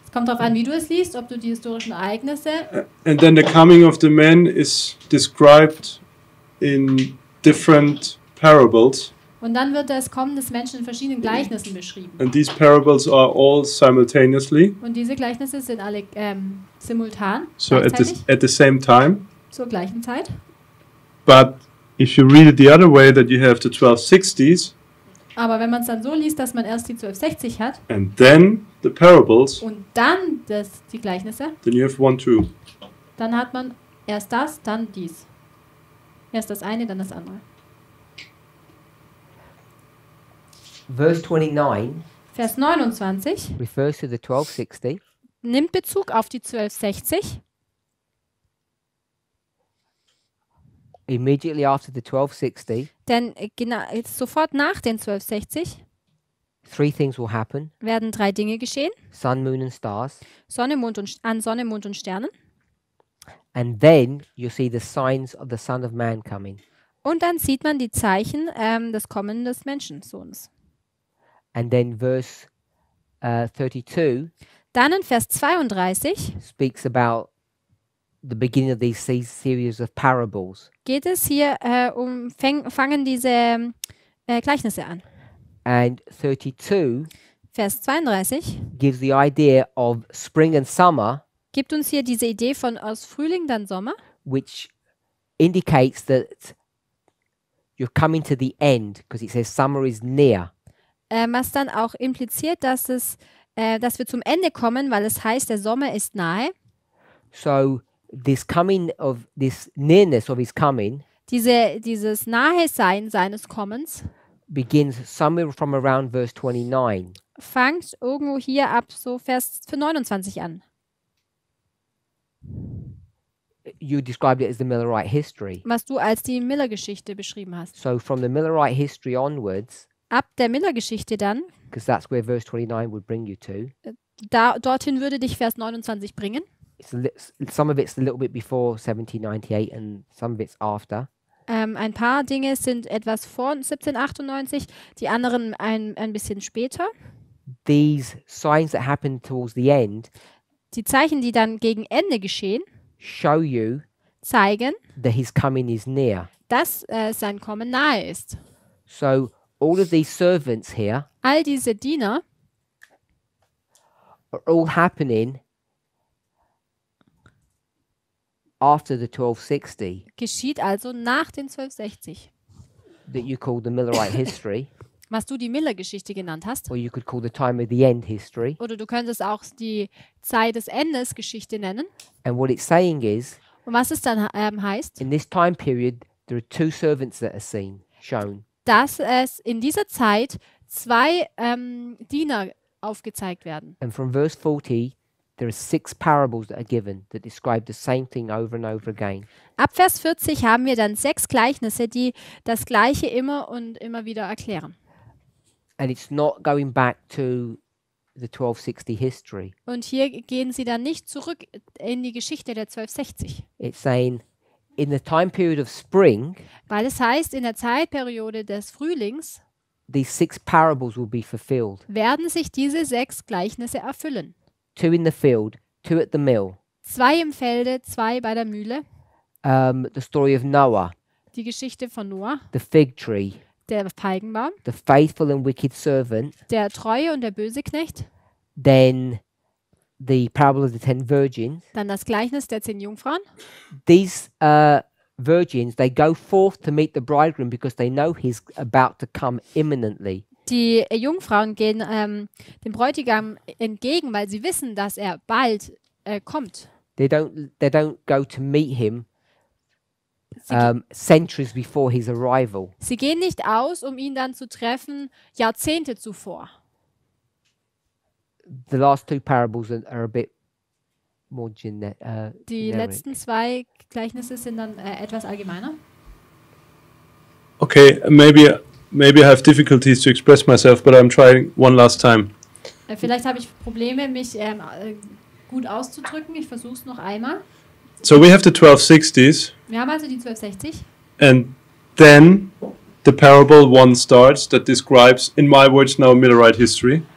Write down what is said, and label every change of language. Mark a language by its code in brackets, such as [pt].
[de] Es kommt darauf an, wie du es liest, ob du die historischen Ereignisse [en] and then the coming of the man is described in different parables, [de] und dann wird das Kommen des Menschen in verschiedenen Gleichnissen beschrieben. [en] and these parables are all simultaneously, [de] Und diese Gleichnisse sind alle simultan, [en] so [de] gleichzeitig, [en] at the same time. [de] zur gleichen Zeit. [en] But if you read it the other way, that you have the 1260s, [de] Aber wenn man es dann so liest, dass man erst die 1260 hat [en] and then the parables, [de] und dann die Gleichnisse, [en] then you have 1, 2. [de] dann hat man erst das, dann dies. Erst das eine, dann das andere. [en] Verse 29 [de] Vers 29 [en] refers to the 1260. [de] nimmt Bezug auf die 1260. [en] Immediately after the 1260, [de] Denn jetzt sofort nach den 1260 [en] 3 things will happen: [de] werden 3 Dinge geschehen. [en] sun, moon, and stars. [de] Sonne, Mond und Sternen. [en] And then you'll see the signs of the Son of Man coming. [de] Und dann sieht man die Zeichen des Kommen des Menschensohns. [en] And then verse 32 [de] Dann in Vers 32 [en] speaks about the beginning of these series of parables. [de] geht es hier fangen diese Gleichnisse an. [en] And 32 [de] Vers 32 [en] gives the idea of spring and summer, [de] gibt uns hier diese Idee von aus Frühling, dann Sommer, [en] which indicates that you're coming to the end, because it says summer is near. [de] was dann auch impliziert, dass wir zum Ende kommen, weil es heißt, der Sommer ist nahe. [en] So this nearness of his coming [de] Dieses Nahe-Sein seines Kommens [en] begins somewhere from around verse 29. [de] fängt irgendwo hier ab so Vers 29 an. [en] you described it as the Millerite history. [de] was du als die Miller-Geschichte beschrieben hast. [en] So from the Millerite history onwards, [de] Ab der Miller-Geschichte dann, [en] because that's where verse 29 would bring you to. [de] dorthin würde dich Vers 29 bringen. [en] Some of it's a little bit before 1798 and some of it's after. [de] Ein paar Dinge sind etwas vor 1798, die anderen ein bisschen später. [en] These signs that happen towards the end [de] Die Zeichen, die dann gegen Ende geschehen, [en] show you [de] zeigen, [en] that his coming is near. [de] dass sein Kommen nahe ist. [en] So all of these servants here [de] All diese Diener [en] are all happening after the 1260 [de] geschieht also nach den 1260, [en] that you call the Millerite history, [de] was du die Miller-Geschichte genannt hast. [en] or you could call the time of the end history. [de] Oder du könntest auch die Zeit des Endes Geschichte nennen. [en] And what it's saying is, [de] Und was es dann heißt, [en] in this time period, there are two servants that are shown. [de] dass es in dieser Zeit zwei Diener aufgezeigt werden. [en] And from verse 40, there are 6 parables that are given that describe the same thing over and over again. [de] Ab Vers 40 haben wir dann 6 Gleichnisse, die das Gleiche immer und immer wieder erklären. [en] And it's not going back to the 1260 history. [de] Und hier gehen sie dann nicht zurück in die Geschichte der 1260. [en] It's saying, in the time period of spring, [de] Weil es heißt, in der Zeitperiode des Frühlings [en] these 6 parables will be fulfilled. [de] werden sich diese 6 Gleichnisse erfüllen. [en] 2 in the field, 2 at the mill. [de] 2 im Felde, 2 bei der Mühle. [en] The story of Noah, [de] Die Geschichte von Noah, [en] the fig tree, [de] der Feigenbaum, [en] the faithful and wicked servant, [de] der Treue und der böse Knecht. [en] then the parable of the 10 virgins. [de] Dann das Gleichnis der 10 Jungfrauen. [en] These virgins, they go forth to meet the bridegroom because they know he's about to come imminently. [de] Die Jungfrauen gehen dem Bräutigam entgegen, weil sie wissen, dass er bald kommt. [en] They don't go to meet him [de] Sie, [en] centuries before his arrival. [de] sie gehen nicht aus, um ihn dann zu treffen, Jahrzehnte zuvor. [en] The last 2 parables are a bit more [de] Die [en] generic. [de] letzten 2 Gleichnisse sind dann etwas allgemeiner. [en] Okay, maybe I have difficulties to express myself, but I'm trying one last time. [de] Vielleicht habe ich Probleme, mich gut auszudrücken. Ich versuche es noch einmal. [en] So we have the 1260s, [de] Wir haben also die 1260. [en] and then the parable 1 starts that describes, in my words now, Millerite history